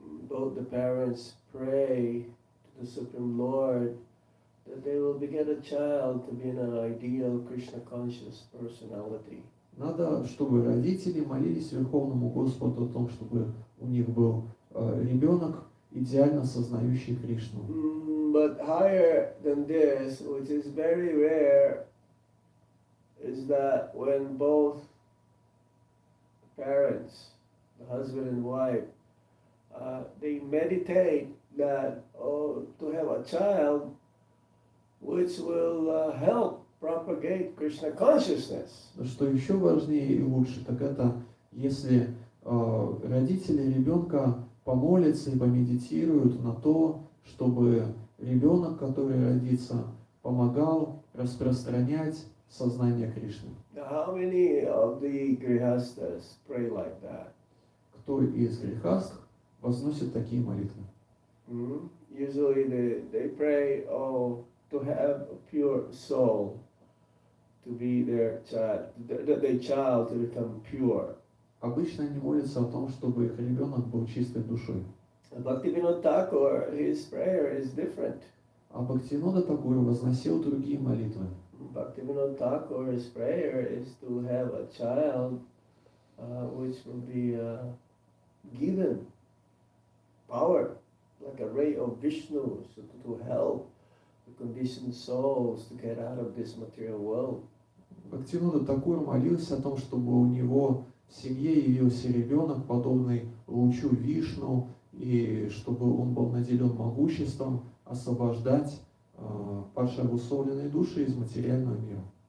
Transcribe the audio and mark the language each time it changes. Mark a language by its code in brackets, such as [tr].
[en] Both the parents pray to the Supreme Lord that they will beget a child to be an ideal Krishna conscious personality. [ru] Надо, чтобы родители молились Верховному Господу о том, чтобы у них был ребенок, идеально сознающий Кришну. [en] But higher than this, which is very rare, is that when both parents, the husband and wife, they meditate that to have a child which will help propagate Krishna consciousness. [ru] Но что еще важнее и лучше, так это если родители ребенка помолятся и помедитируют на то, чтобы ребенок, который родится, помогал распространять сознание Кришны. [en] Now, how many of the grihastas pray like that? [ru] Кто из грехастх возносит такие молитвы? [en] Usually they pray, to have a pure soul, to be their child to become pure. [ru] Обычно они молятся о том, чтобы их ребенок был чистой душой. [en] Bhaktivinoda Thakur, his prayer is different. [ru] А Бхактивинода Такур возносил другие молитвы. [en] Bhaktivinoda Thakur's prayer is to have a child which will be given power, like a ray of Vishnu, so to help the conditioned souls to get out of this material world. [ru] Бхактивинода Такур молился о том, чтобы у него в семье явился ребенок, подобный лучу Вишну, и чтобы он был наделен могуществом освобождать падшие обусловленные души из материального мира.